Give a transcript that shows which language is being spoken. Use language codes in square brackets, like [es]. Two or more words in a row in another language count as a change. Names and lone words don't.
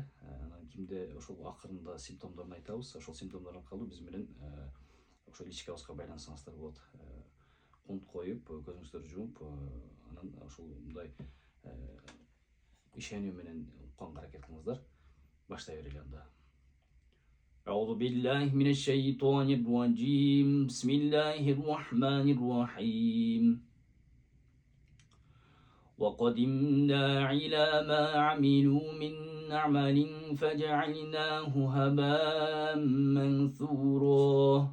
[ky] Анан кимде ошол акырында симптомдорун айтабыз. Ошол симптомдор аркылуу биз менен ошол ички абызга байланышсаңыздар болот. Кунт коюп, көзүңүздөрдү жумуп, анан ошол мындай ишенүү менен укканга аракет кылыңыздар. Баштай берели анда. [ar] أعوذ بالله من الشيطان الرجيم بسم الله الرحمن الرحيم وقدمنا إلى ما عملوا من عمل فجعلناه هباء منثورا